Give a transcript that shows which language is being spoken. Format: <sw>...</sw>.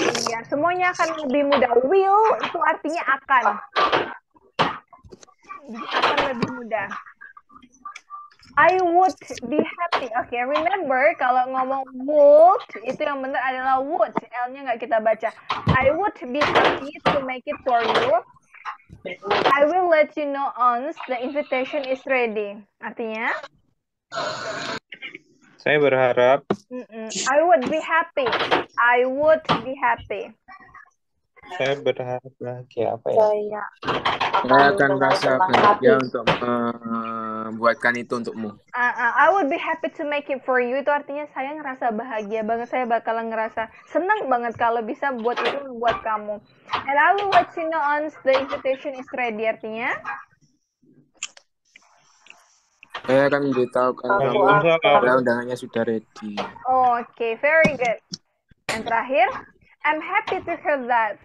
<id>Iya, semuanya akan lebih mudah. Will itu artinya akan. Akan lebih mudah.</id> <en>I would be happy.</en> <id>Oke, remember kalau ngomong would itu yang benar adalah would. L-nya nggak kita baca.</id> <en>I would be happy to make it for you. I will let you know once the invitation is ready.</en> <id>Artinya? Saya berharap.</id> <en>I would be happy. I would be happy.</en> <id>Saya berharap bahagia apa ya? Saya akan merasa bahagia untuk membuatkan itu untukmu.</id> <en>I would be happy to make it for you.</en> <id>Itu artinya saya ngerasa bahagia banget. Saya bakalan ngerasa senang banget kalau bisa buat itu buat kamu.</id> <en>And I will let you know once the invitation is ready.</en> <id>Artinya? Saya akan memberitahukan kamu kalau undangannya sudah ready.</id> <en>Okay, very good.</en> <id>Yang terakhir,</id> <en>I'm happy to hear that.</en>